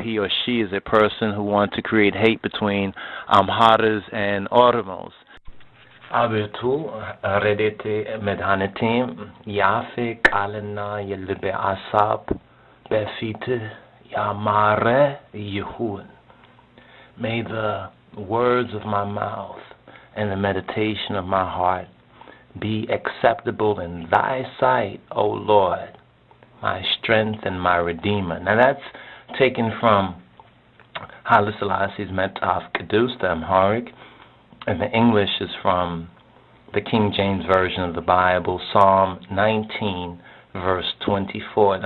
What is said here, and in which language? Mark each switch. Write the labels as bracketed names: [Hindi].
[English] He or she is a person who wants to create hate between Amharas and Oromos. [Amharic] አቤቱ ረድኤቴ መድኃኒቴም የአፌ ቃልና የልቤ አሳብ በፊትህ ያማረ ይሁን. [English] May the words of my mouth and the meditation of my heart be acceptable in thy sight, O Lord, my strength and my redeemer. Now that's taken from Haile Selassie's Metaf Kedus, the Amharic, and the English is from the King James Version of the Bible, Psalm 19, verse 24.